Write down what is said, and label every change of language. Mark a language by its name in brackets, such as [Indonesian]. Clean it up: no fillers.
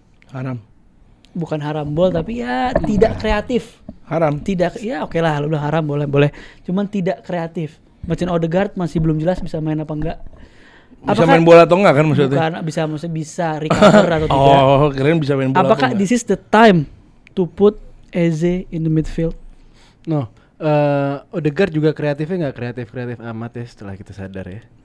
[Indonesian] Haram. bukan haram bol, tapi ya tidak kreatif. Haram. Tidak, ya oke lah, lu udah haram boleh. Cuman tidak kreatif. Martin Odegaard masih belum jelas bisa main apa enggak. Bisa main bola atau enggak kan maksudnya? Bukan, maksudnya bisa recover atau tidak. Oh, kirain bisa main bola. [English] Apakah this is the time to put Eze in the midfield? [Indonesian] No, Odegaard juga kreatifnya nggak kreatif amat ya setelah kita sadar ya.